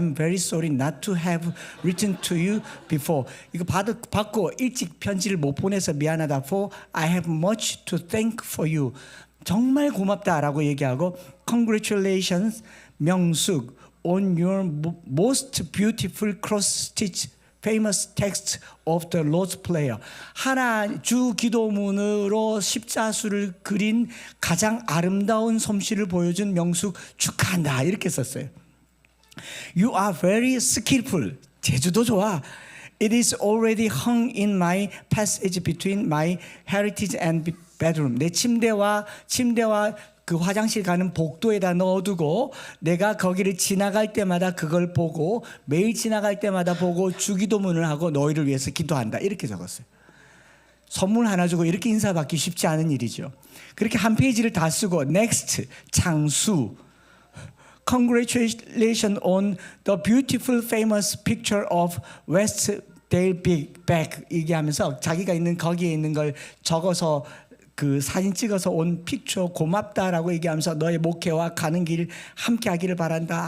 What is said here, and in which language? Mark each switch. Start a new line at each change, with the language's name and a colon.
English: I'm very sorry not to have written to you before.
Korean: 이거 받고 일찍 편지를 못 보내서 미안하다.
English: For I have much to thank for you.
Korean: 정말 고맙다라고 얘기하고,
English: Congratulations, 명숙, on your most beautiful cross-stitch famous text of the Lord's Prayer.
Korean: 하나 주 기도문으로 십자수를 그린 가장 아름다운 솜씨를 보여준 명숙 축하한다, 이렇게 썼어요.
English: You are very skillful.
Korean: 재주도 좋아.
English: It is already hung in my passage between my heritage and bedroom.
Korean: 내 침대와 그 화장실 가는 복도에다 넣어두고 내가 거기를 지나갈 때마다 그걸 보고 매일 지나갈 때마다 보고 주기도문을 하고 너희를 위해서 기도한다. 이렇게 적었어요. 선물 하나 주고 이렇게 인사받기 쉽지 않은 일이죠. 그렇게 한 페이지를 다 쓰고 next 장수
English: Congratulations on the beautiful famous picture of Westdale Beck
Korean: 얘기하면서 자기가 있는 거기에 있는 걸 적어서 그 사진 찍어서 온 픽처 고맙다라고 얘기하면서 너의 목회와 가는 길 함께 하기를 바란다.